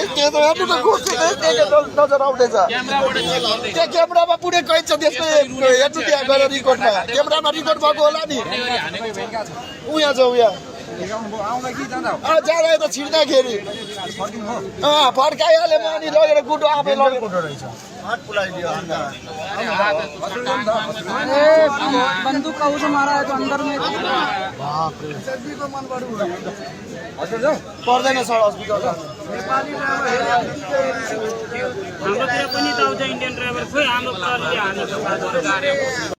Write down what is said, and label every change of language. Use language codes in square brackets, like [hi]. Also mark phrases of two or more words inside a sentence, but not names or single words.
[ne] त्यो त हेर्नु त खोज्छु नजर आउँदैछ, त्यो क्यामेरामा पुरै कैद छ त्यसको, हेर्नु त्यहाँ गएर रिकर्डमा, क्यामेरामा रिकर्ड भएको होला नि। उहाँ छ उहाँ जाँदा त छिर्दाखेरि फर्काइहालेँ म, अनि लगेर गुटो आफै लगेर [hi] बंदूक का उसे मारा है तो अंदर में [ne] पर्दैन सर हस्पिटल। हाम्रो पनि त आउँछ [en] Indian driver [ne] खोइ हाम्रो